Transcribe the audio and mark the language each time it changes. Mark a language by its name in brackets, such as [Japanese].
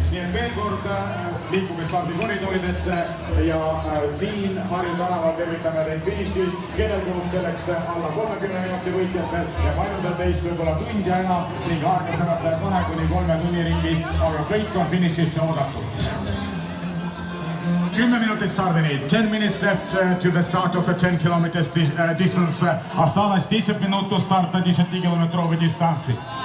[Estonian] Nii et veel kord liikuge stardikoridooridesse ja siin Harju tänaval tervitame teid finišis. Kellel kulub selleks alla 30 minuti võitjatel ja paljudel teist võib-olla tund ja enam ning aega sõnata 2 kuni 3 tunni ringis, aga kõik on finišisse oodatud. 10 minutit stardini. [English] 10 minutes left to the start of the 10 kilometers distance. [Russian] Осталось 10 минут до старта 10-километровой дистанции.